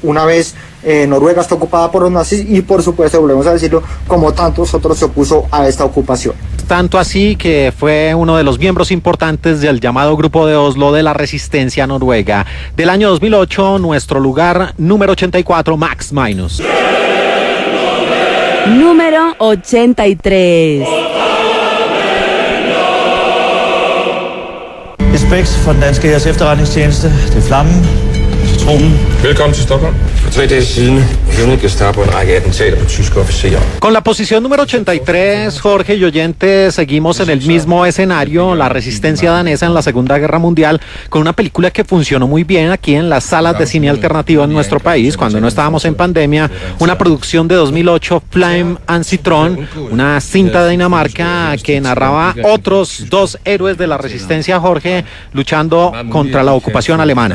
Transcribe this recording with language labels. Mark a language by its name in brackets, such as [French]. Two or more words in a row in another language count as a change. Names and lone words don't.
[Spanish] Una vez Noruega está ocupada por los nazis y por supuesto, volvemos a decirlo, como tantos otros se opuso a esta ocupación. Tanto así que fue uno de los miembros importantes del llamado Grupo de Oslo de la Resistencia Noruega. Del año 2008, Nuestro Lugar número 84, Max Minus. Número 83. [Danish] Respekt for den danske hærs efterretningstjeneste. Det er Flammen. Velkommen til Stockholm. For 3 dage siden hævnede Gestapo en række attentater på tyske officerer. [Spanish] Con la posición número 83, Jorge y oyentes, seguimos en el mismo escenario, la resistencia danesa en la Segunda Guerra Mundial, con una película que funcionó muy bien aquí en las salas de cine alternativo en nuestro país, cuando no estábamos en pandemia, una producción de 2008, Flame and Citron, una cinta de Dinamarca que narraba otros dos héroes de la resistencia, Jorge, luchando contra la ocupación alemana.